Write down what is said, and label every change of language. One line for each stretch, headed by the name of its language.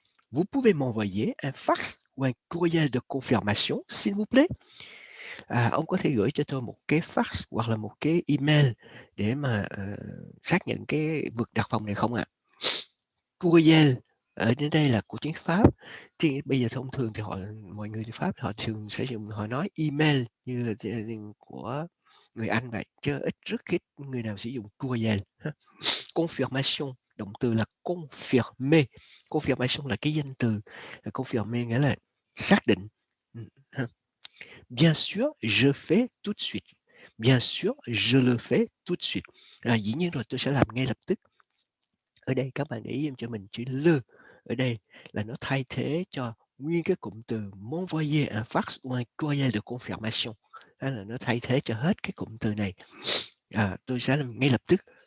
French: Vous pouvez m'envoyer un fax ou un courriel de confirmation, s'il vous plaît?
Vietnamese: Ông có thể gửi cho tôi một cái fax hoặc là một cái email để mà xác nhận cái vực đặt phòng này không ạ? Courriel ở đến đây là của tiếng Pháp. Thì bây giờ thông thường thì mọi người đi Pháp họ thường sẽ họ nói email như là của người Anh vậy, chứ rất ít người nào sử dụng courriel. Confirmation, động từ là confirmer. Confirmation là cái danh từ, confirmer nghĩa là xác định.
French: Bien sûr, je fais tout de suite. Bien sûr, je le fais tout de suite.
Vietnamese: Dĩ nhiên rồi, tôi sẽ làm ngay lập tức. Ở đây các bạn để ý cho mình chữ le. Ở đây là nó thay thế cho nguyên cái cụm từ
French: m'envoyer un fax ou un courriel de confirmation.
Vietnamese: Là nó thay thế cho hết cái cụm từ này. Tôi sẽ làm ngay lập tức.